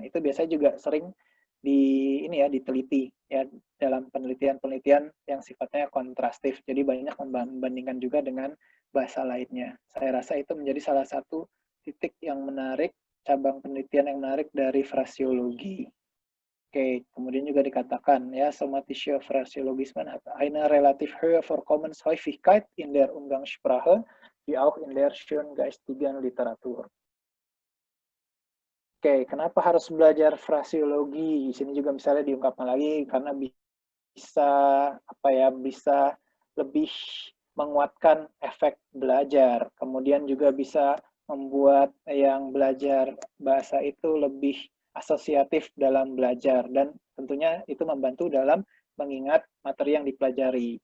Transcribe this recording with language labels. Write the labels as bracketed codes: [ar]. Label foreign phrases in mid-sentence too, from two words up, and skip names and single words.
[id] Itu biasanya juga sering diteliti ya dalam penelitian-penelitian yang sifatnya kontrastif. Jadi banyak membandingkan juga dengan bahasa lainnya. Saya rasa itu menjadi salah satu titik yang menarik cabang penelitian yang menarik dari frasiologi. Oke, kemudian juga dikatakan ya, [de] somatische Phrasiologismen hat eine relativ hohe Vorkommenshäufigkeit in der Umgangssprache, wie auch in der schöngeistigen Literatur. [id] Oke, kenapa harus belajar frasiologi? Di sini juga misalnya diungkapkan lagi karena bisa bisa lebih menguatkan efek belajar. Kemudian juga bisa membuat yang belajar bahasa itu lebih asosiatif dalam belajar, dan tentunya itu membantu dalam mengingat materi yang dipelajari.